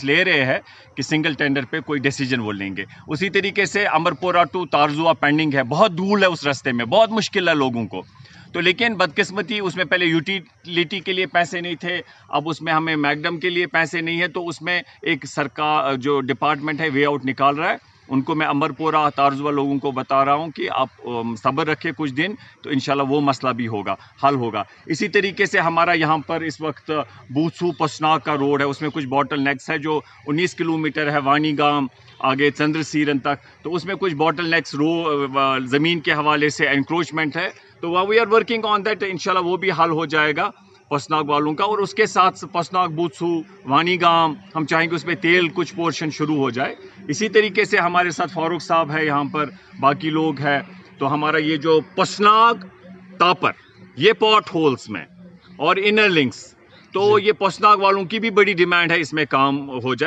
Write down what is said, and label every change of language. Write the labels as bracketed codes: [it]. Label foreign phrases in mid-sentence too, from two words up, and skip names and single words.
[ur] لے رہے ہیں کہ [en] single tender [ur] پہ کوئی ڈیسیجن وہ لیں گے اسی طریقے سے امبرپورہ ٹو تارزوا پینڈنگ ہے بہت دھول ہے اس راستے میں بہت مشکل ہے لوگوں کو تو لیکن بدقسمتی اس میں پہلے یوٹیلیٹی کے لیے پیسے نہیں تھے اب اس میں ہمیں میکڈم کے لیے پیسے نہیں ہیں تو اس میں ایک سرکار جو ڈپارٹمنٹ ہے [en] way out [ur] نکال رہا ہے ان کو میں امرپورہ تارزوہ لوگوں کو بتا رہا ہوں کہ آپ صبر رکھیں کچھ دن تو انشاءاللہ وہ مسئلہ بھی ہوگا، حل ہوگا۔ اسی طریقے سے ہمارا یہاں پر اس وقت بوتسو پسناگ کا روڈ ہے، اس میں کچھ [en] bottle necks [ur] ہے جو 19 کلومیٹر ہے وانی گام آگے چندر سیرن تک، تو اس میں کچھ [en] bottle necks [ur] زمین کے حوالے سے انکروچمنٹ ہے، تو [en] we are working on that, [ur] انشاءاللہ وہ بھی حل ہو جائے گا پسناگ والوں کا۔ اور اس کے ساتھ پسناگ بوتسو وانی گام ہم چاہیں گے اس میں تیل کچھ پورشن شروع ہو جائے۔ اسی طریقے سے ہمارے ساتھ فاروق صاحب ہے یہاں پر، باقی لوگ ہیں، تو ہمارا یہ جو پسناگ تاپر یہ [en] pot holes [ur] میں اور [en] inner links, [ur] تو یہ پسناگ والوں کی بھی بڑی ڈیمانڈ ہے اس میں کام ہو جائے۔